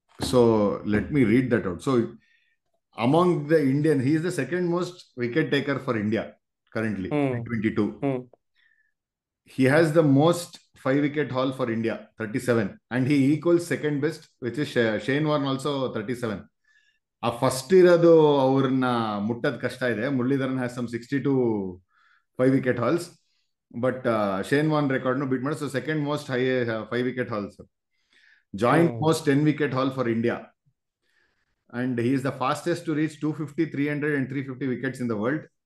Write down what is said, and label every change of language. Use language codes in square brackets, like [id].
[en] So let me read that out. So among the Indian, he is the second most wicket taker for India currently, hmm 22. Hmm He has the most 5 wicket haul for India, 37, and he equals second best, which is Shane Warne, also 37. [kn] ಆ first ಇರೋದು ಅವ್ರನ್ನ ಮುಟ್ಟದ್ ಕಷ್ಟ ಇದೆ. [en] Muralidharan has some 62 5 wicket hauls, but Shane Warne [kn] ರೆಕಾರ್ಡ್ನು beet ಮಾಡಿ. [en] So second most high 5 wicket hauls. Joint hmm most 10 wicket haul for India, and he is the fastest to reach 250, 300 and 350 wickets in the world.